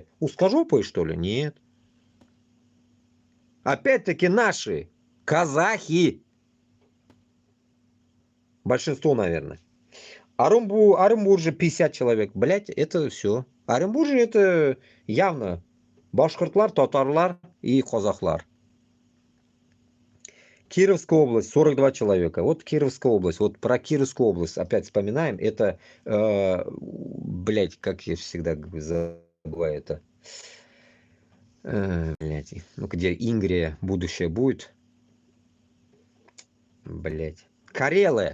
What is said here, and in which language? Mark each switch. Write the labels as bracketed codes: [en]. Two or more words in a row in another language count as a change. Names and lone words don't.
[ru] Узкожопые, что ли? Нет. Опять-таки наши. Казахи. Большинство, наверное. Оренбурже 50 человек. Блядь, это все. Оренбурже это явно [tt] башкортлар, татарлар [ru] и казахлар. Кировская область 42 человека. Вот Кировская область. Вот про Кировскую область опять вспоминаем. Это, блядь, как я всегда забываю это. Блядь, ну где Ингрия будущее будет. Блядь. Карелия.